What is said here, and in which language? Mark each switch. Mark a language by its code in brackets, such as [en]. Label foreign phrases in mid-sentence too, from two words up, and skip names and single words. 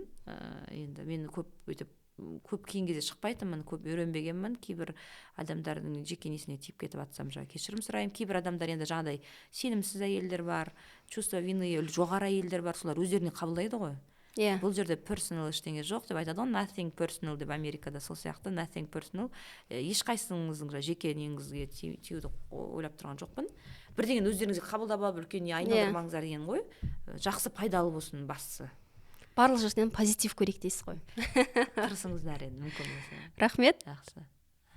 [kk] Енді мен көп кейін кезде шықпайтынмын, көп үйренбегенмін. Кейбір адамдардың жеке несіне тиіп кетіп жатсам, кешірім сұраймын. Кейбір адамдар енді жаңағыдай сенімсіз әйелдер бар, [ru] чувство вины [kk] жоғары әйелдер бар, солар өздеріне қабылдайды ғой. Бұл жерде personal ештеңе жоқ деп айтады ғой, [en] nothing personal деп Америкада сол сияқты, nothing personal. [kk] Ешқайсыңыздың жеке неңізге тиюді ойлап тұрған жоқпын. Бірдеңені өздеріңізге қабылдап алып үлкеніне айналдырмаңыздар деген ғой. Жақсы, пайдалы болсын бастысы. Барлық жерден позитив көрейік дейсіз ғой. Тырысыңыздар енді мүмкін болса. Рахмет.